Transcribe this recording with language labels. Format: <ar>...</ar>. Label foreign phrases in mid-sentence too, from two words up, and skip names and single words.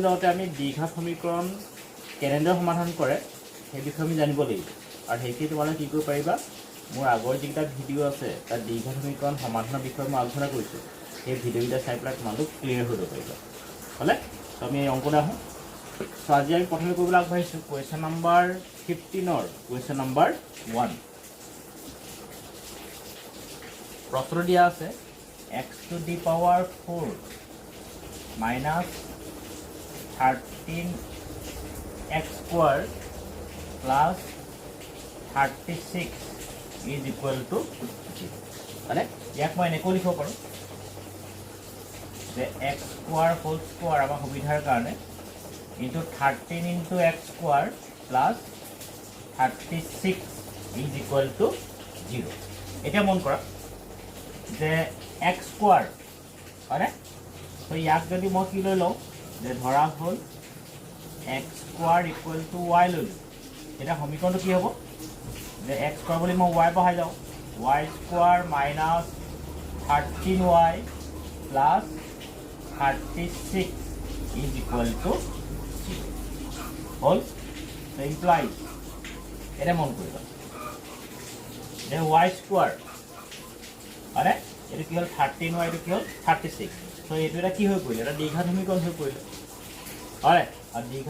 <as>যাওঁতে আমি দ্বিঘাত সমীকৰণ কেনেদৰে সমাধান কৰে সেই বিষয়ে আমি জানিব লাগিব আৰু সেইখিনি তোমালোকে কি কৰিব পাৰিবা মোৰ আগৰ যিকেইটা ভিডিঅ' আছে তাত দ্বিঘাত সমীকৰণ সমাধানৰ বিষয়ে মই আলোচনা কৰিছোঁ সেই ভিডিঅ'কেইটা চাই পেলাই তোমালোক ক্লিয়াৰ হৈ যাব পাৰিবা হ'লে তো আমি এই অংকলৈ আহোঁ তো আজি আমি প্ৰথমে কৰিবলৈ আগবাঢ়িছোঁ</as> <en>question number</en> <as>15ৰ</as> <en>question number</en> <as>1 প্ৰশ্ন দিয়া আছে</as> <en>x to the power 4 minus 13x square plus 36 is equal to 0</en> <as>মানে ইয়াক মই এনেকৈ লিখিব পাৰোঁ</as> <en>যে x square whole square</en> <as>আমাৰ সুবিধাৰ কাৰণে</as> <en>into 13 into x square plus 36 is equal to 0</en> <as>এতিয়া মন কৰা যে</as> <en>x square</en> <as>হয়নে তো ইয়াক যদি মই কি লৈ লওঁ যে ধৰা হ'ল</as> <en>x square equal to y</en> <as>লৈ লওঁ এটা সমীকৰণটো কি হ'ব যে</as> <en>x square</en> <as>বুলি মই y বহাই যাওঁ</as> <en>y square minus 13y plus 36 is equal to</en> <as>0 হ'ল</as> <en>so implies</en> <as>এটা মন কৰিবা যে</as> <en>y square</en> <as>আরে এটা কি হল 13y এটা কি হল 36 তো এইটো এটা কি হৈ পৰিলে এটা দ্বিঘাত সমীকৰণ হৈ পৰিলে আরে আৰু দ্বিঘাত</as>